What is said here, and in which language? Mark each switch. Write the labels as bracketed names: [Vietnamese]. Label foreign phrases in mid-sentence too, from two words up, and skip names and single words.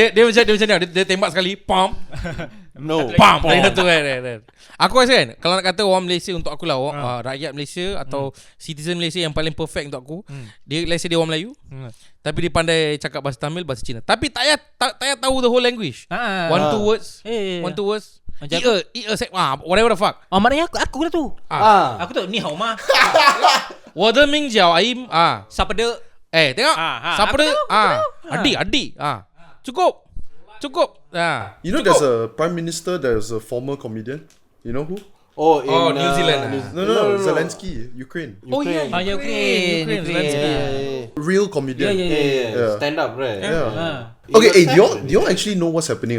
[Malay] Dia macam ni, dia tembak sekali, pam. [English] No. [Malay] Pam. Lagi satu kan. Aku rasa kan, kalau nak kata orang Malaysia untuk aku lah, rakyat Malaysia atau citizen Malaysia yang paling perfect untuk aku, dia [English] let's say [Malay] dia orang Melayu. Tapi dia pandai cakap bahasa Tamil, bahasa Cina. Tapi tak payah tahu [English] the whole language. One, two words. [Malay] Macam [English] Eat a sec. Whatever the fuck. [Malay] maknanya aku lah tu. Aku tu [Chinese] 你好吗. 我的名叫 Ayim. [Malay] Siapa dia? Tengok. Siapa aku dia? tahu. Adik. Cukup. [English] You know, there's a prime minister, there's a former comedian. You know who? Oh, in New Zealand. No, Zelensky, Ukraine. Oh yeah. Ukraine. Real comedian. Yeah. Stand up, right? Yeah. Okay, hey, do you all actually know what's happening?